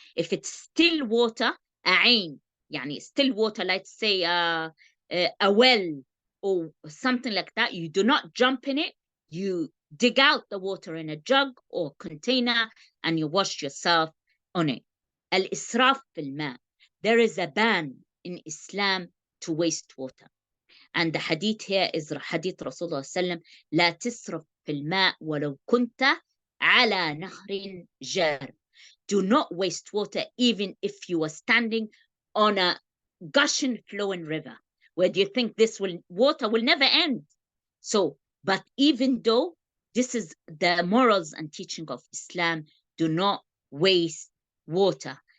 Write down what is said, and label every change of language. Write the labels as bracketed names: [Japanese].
[English] If it's still water, [Arabic] عين, يعني [English] still water, let's say a well or something like that, you do not jump in it. You dig out the water in a jug or container and you wash yourself on it. Al-israf fil ma. There is a ban in Islam to waste water. And the hadith here is hadith Rasulullah sallam, [Arabic] لا تسرف في الماء ولو كنت على نهر جار. [English] Do not waste water even if you are standing on a gushing, flowing river. Where do you think water will never end? So, but even though this is the morals and teaching of Islam, do not waste water.